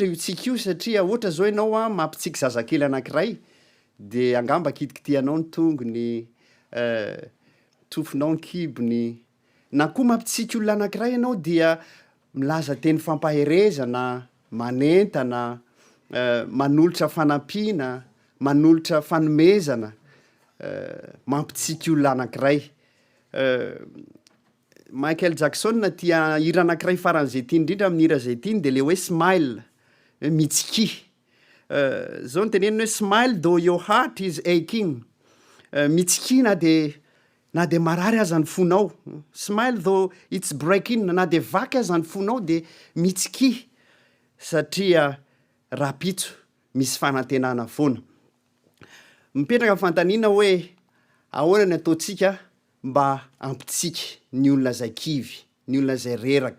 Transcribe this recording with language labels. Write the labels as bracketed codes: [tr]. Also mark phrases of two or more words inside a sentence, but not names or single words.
[mg] io tsika io, satria ohatra zao ianao mampitsika zazakely anankiray de angamba kitikitianao ny tongony, tofinao ny kibony, na koa mampitsika olona anankiray ianao dia milaza teny fampaherezana, manentana, manolotra fanampiana, manolotra fanomezana, mampitsika olona anankiray. Michael Jackson tia hira anankiray faran'izay tiany indrindra amin'ny hira zay tiany de le hoe smile, mitsiki. Zao ny teneniny hoe [en] smile though your heart is aching. [mg] Mitsiki na de marary aza ny fonao. [en] Smile though it's breaking, [mg] na de vaky aza ny fonao de mitsiki, satria rapitso misy fanantenana foana. Mipetraka fantaniana hoe ahoana ny ataontsika mba ampitsika ny olona zay kivy, ny olona zay reraka.